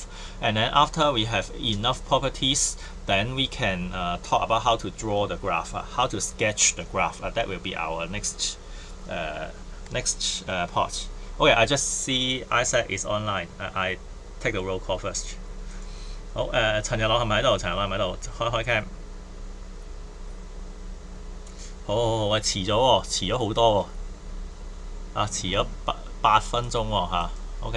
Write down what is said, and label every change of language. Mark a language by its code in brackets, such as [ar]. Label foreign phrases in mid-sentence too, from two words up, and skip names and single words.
[en] And then after we have enough properties, then we can talk about how to draw the graph, how to sketch the graph. That will be our next part. Okay, I just see Isaac is online. I take the roll call first. [yue] 好，陳日朗係咪喺度？陳日朗係咪喺度？開 cam。好，喂，遲咗喎，遲咗好多喎，遲咗8分鐘喎嚇。OK，